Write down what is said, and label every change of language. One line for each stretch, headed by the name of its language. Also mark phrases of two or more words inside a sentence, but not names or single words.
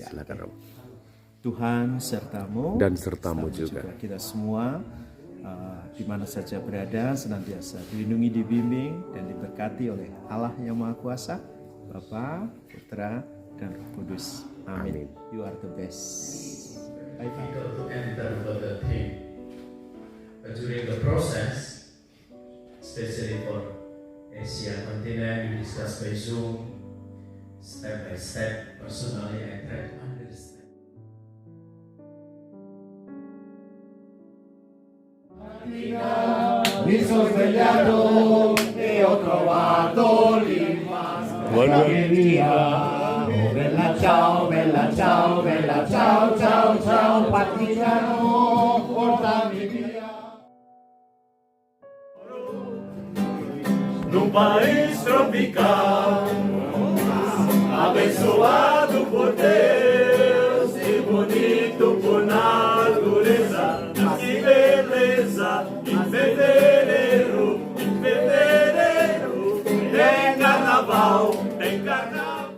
Indonesian: Silakan Romo. Tuhan sertamu Dan sertamu juga. kita semua di mana saja berada senantiasa dilindungi, dibimbing dan diberkati oleh Allah yang Maha Kuasa, Bapa, Putra dan Roh Kudus. Amin.
English: You are the best. Bye bye. difficult to enter the team. But during the process, especially for Asia continent, we discuss by Zoom, step by step. Personally, I try to understand.
Italian: Mi sono svegliato e ho trovato l'infanzia. Oh, bella ciao, bella ciao, bella ciao, ciao, ciao, partigiano, portami via.
Portuguese: Num país tropical, abençoado por Deus, e bonito por natureza, que beleza, em fevereiro, tem carnaval, tem carnaval.